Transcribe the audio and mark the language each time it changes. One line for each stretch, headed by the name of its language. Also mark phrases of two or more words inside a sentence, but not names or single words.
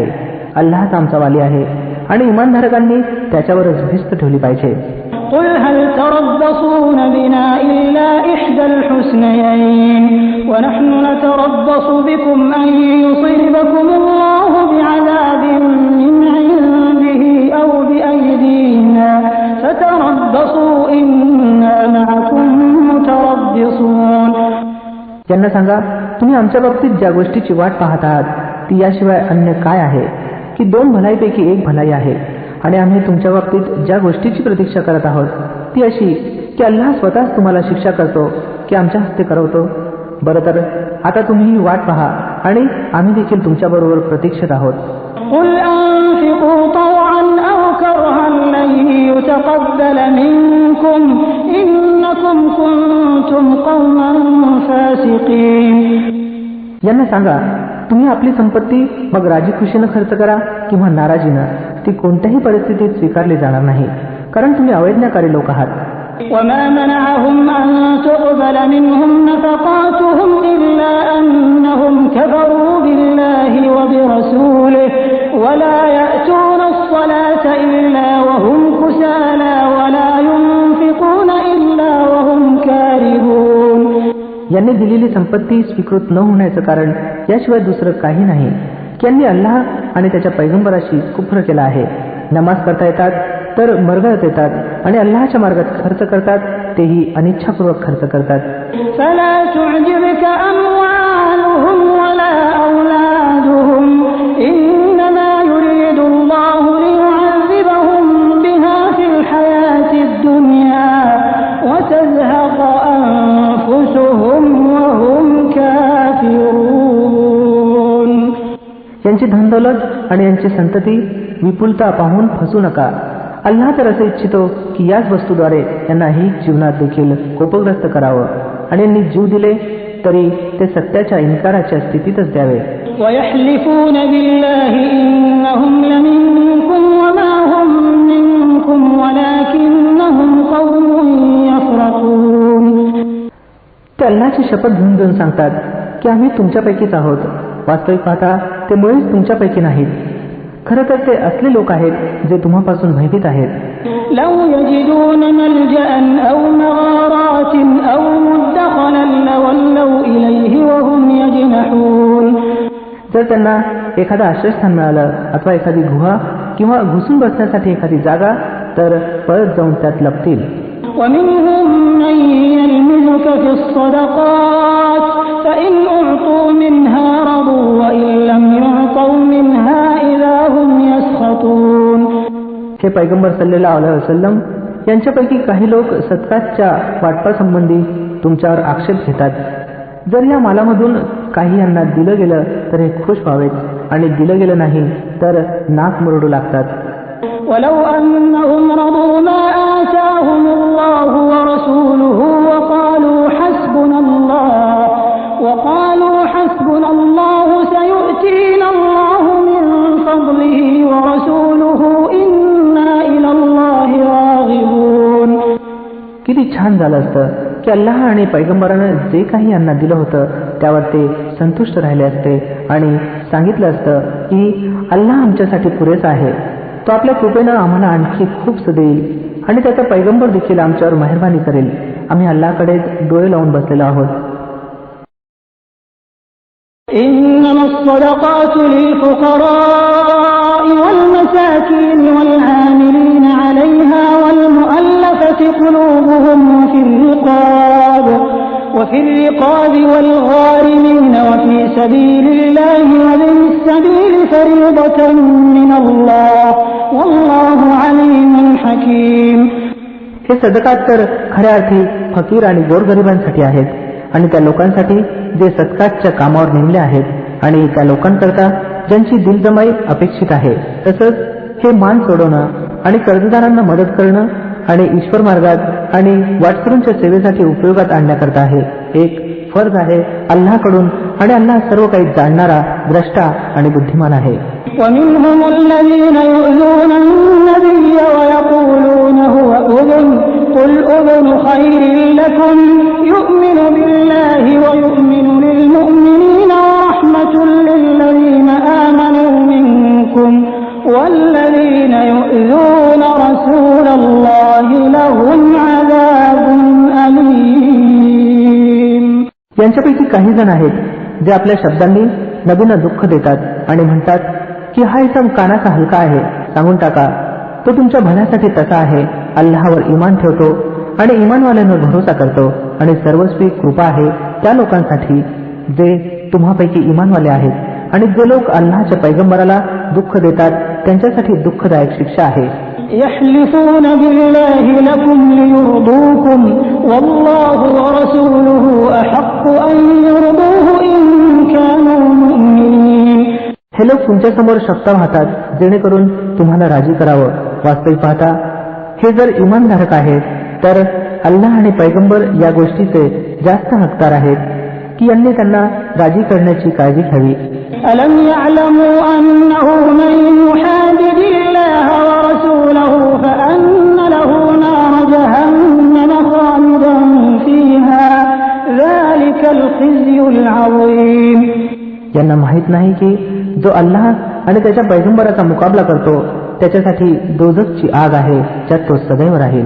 Marathi: अल्लाहच आमचा वाली आहे आणि इमानधारकांनी त्याच्यावरच भिस्त ठेवली पाहिजे.
Arabic: قل هل تربصون بنا إلا إحدى الحسنيين ونحن نتربص بكم أن يصيبكم الله بعذاب من عنده أو بأيدينا فتربصوا إنا معكم متربصون.
Marathi: त्यांना सांगा, तुम्ही आमच्या बाबतीत ज्या गोष्टीची वाट पाहत आहात ती याशिवाय अन्य काय आहे की 2 भलाईपैकी 1 भलाई आहे आणि आम्ही तुमच्या बाबतीत ज्या गोष्टीची प्रतीक्षा करत आहोत ती अशी की अल्लाह स्वतःच तुम्हाला शिक्षा करतो की आमच्या हस्ते करवतो. बरं तर आता तुम्ही ही वाट पहा आणि आम्ही देखील तुमच्याबरोबर प्रतीक्षेत आहोत.
Arabic: قل أنفقوا طوعا أو كرها لن يتقبل منكم إنكم كنتم قوما فاسقين.
Marathi: यांना सांगा, तुम्ही आपली संपत्ती मग राजी खुशीनं खर्च करा किंवा नाराजीनं, ती कोणत्याही परिस्थितीत स्वीकारली जाणार नाही, कारण तुम्ही अवैज्ञाकारी लोक आहात.
Arabic: وما منعهم أن تقبل منهم نفقاتهم إلا أنهم كفروا بالله وبرسوله ولا يأتون الصلاة إلا وهم كسالى ولا ينفقون إلا وهم كارهون.
Marathi: यांनी दिलेली संपत्ती स्वीकृत न होण्याचं कारण याशिवाय दुसरं काही नाही की यांनी अल्लाह आणि त्याच्या पैगंबराशी कुफ्र केला आहे. नमाज करता येतात तर मरगळत येतात आणि अल्लाहच्या मार्गात खर्च करतात, तेही अनिच्छापूर्वक खर्च करतात.
Arabic: فلا تعجبك أموالهم ولا أولادهم إنما يريد الله ليعذبهم بها في الحياة الدنيا وتزهق أنفسهم وهم كافرون.
Marathi: यांची धनदौलत आणि यांची संतती विपुलता पाहून फसू नका. अल्लाह तर असे इच्छितो की याच वस्तूद्वारे यांना ही जीवनात देखील कोपग्रस्त करावं आणि यांनी जीव दिले तरी ते सत्याच्या इन्काराच्या स्थितीतच द्यावे.
Arabic: ويحلفون بالله إنهم لمنكم وما هم منكم ولكنهم قوم يفرقون.
Marathi: ते अल्लाहची शपथ घेऊन सांगतात की आम्ही तुमच्यापैकीच आहोत, वास्तविक पाहता ते मुळीच तुमच्यापैकी नाहीत. खरं तर ते असले लोक आहेत जे तुम्हापासून भयभीत आहेत.
Arabic: لو يجدون ملجأ أو مغارات أو مدخلا لولوا إليه وهم يجمحون.
Marathi: जर त्यांना एखादं आश्रयस्थान मिळालं अथवा एखादी गुहा किंवा घुसून बसण्यासाठी एखादी जागा तर पळत जाऊन त्यात लपतील.
Arabic: ومنهم من يلمزك في الصدقات فإن أعطوا منها رضوا وإن لم يعطوا منها إذا
Marathi: हे पैगंबर
Arabic: صلى الله عليه وسلم,
Marathi: यांच्यापैकी काही लोक सदकाच्या वाटपासंबंधी तुमच्यावर आक्षेप घेतात. जर या मालामधून काही यांना दिलं गेलं तर हे खुश व्हावेत आणि दिलं गेलं नाही तर नाक मुरडू लागतात.
Arabic: ولو أنهم رضوا ما آتاهم الله ورسوله وقالوا حسبنا الله سيؤتينا الله من فضله ورسوله إنا إلى الله راغبون.
Marathi: किती छान झालं असतं की अल्लाह आणि पैगंबरानं जे काही यांना दिलं होतं त्यावर ते संतुष्ट राहिले असते आणि सांगितलं असतं की अल्लाह आमच्यासाठी पुरेसा आहे, तो आपल्या कृपेनं आम्हाला आणखी खूप देईल आणि त्याचा पैगंबर देखील आमच्यावर मेहरबानी करेल. आम्ही अल्लाहकडे डोळे लावून बसलेलो आहोत.
Arabic: إنما الصدقات للفقراء والمساكين والعاملين عليها والمؤلفة قلوبهم وفي الرقاب والغارمين وفي سبيل الله وابن السبيل فريضة من الله والله عليم حكيم.
Marathi: हे सदकात तर खऱ्या अर्थी फकीर आणि गोरगरिबांसाठी आहेत आणि त्या लोकांसाठी जे सदकाच्या कामावर नेमले आहेत आणि त्या लोकांकरता ज्यांची दिलजमाई अपेक्षित आहे. तसंच हे मान सोडवणं आणि कर्जदारांना मदत करणं आणि ईश्वर मार्गात आणि वाटसरूंच्या सेवेसाठी उपयोगात आणण्याकरता आहे. एक फर्ज आहे अल्लाहकडून आणि अल्लाह सर्व काही जाणणारा, द्रष्टा आणि बुद्धिमान आहे.
Arabic: ومنهم الذين يؤذون النبي ويقولون هو أذن قل أذن خير لكم يؤمن بالله ويؤمن للمؤمنين ورحمة للذين آمنوا منكم والذين يؤذون رسول الله لهم عذاب أليم.
Marathi: यांच्यापैकी काही जण आहेत जे आपल्या शब्दांनी नबींना दुःख देतात आणि म्हणतात की हा इसम कानाचा हलका आहे, सांगून टाका तो तुमच्या भल्यासाठी तसा आहे. अल्लाहवर इमान ठेवतो आणि इमानवाल्यांवर भरोसा करतो आणि सर्वस्वी कृपा आहे त्या लोकांसाठी जे तुम्हापैकी इमानवाले आहेत आणि जे लोक अल्लाहच्या पैगंबराला दुःख देतात त्यांच्यासाठी दुःखदायक शिक्षा आहे.
Arabic: يحلفون بالله لكم ليرضوكم والله ورسوله أحق أن يرضوه إن كانوا مؤمنين.
Marathi: हे लोक तुमच्यासमोर शपथा वाहतात जेणेकरून तुम्हाला राजी करावं. वास्तविक पाहता हे जर इमानधारक आहेत तर अल्लाह आणि पैगंबर या गोष्टीचे जास्त हकदार आहेत की यांनी त्यांना राजी करण्याची काळजी घ्यावी.
Arabic: ألم يعلموا أنه من يحادد الله ورسوله فأن له نار جهنم خالدا فيها ذلك الخزي العظيم.
Marathi: यांना माहित नाही की जो अल्लाह आणि त्याच्या पैगंबराचा मुकाबला करतो त्याच्यासाठी दोझखची आग आहे ज्यात तो सदैव राहील.